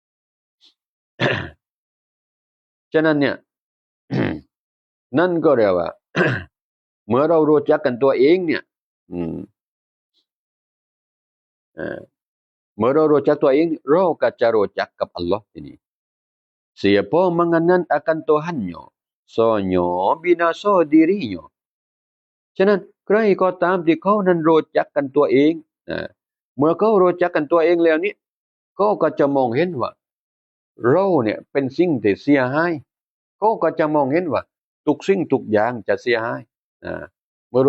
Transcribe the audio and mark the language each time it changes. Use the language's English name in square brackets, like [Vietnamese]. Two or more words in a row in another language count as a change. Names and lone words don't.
[Thai] ฉะนั้นเนี่ย นั่นก็เรียกว่า เมื่อเรารู้จักกันตัวเองเนี่ยอืมเมื่อเรารู้จักตัวเองเราก็จะรู้จักกับอัลลอฮ์ทีนี้ [Malay] siapa mengenal akan Tuhannya sonyo binaso dirinya [Thai] ฉะนั้น ใครก็ตามที่เขานั้นรู้จักกันตัวเองเมื่อเขารู้จักกันตัวเองแล้วนี่เขาก็จะมองเห็นว่าเราเนี่ย เป็นสิ่งที่เสียหายเขาก็จะมองเห็นว่าทุกสิ่งทุกอย่างจะเสียหายเมื่อรู้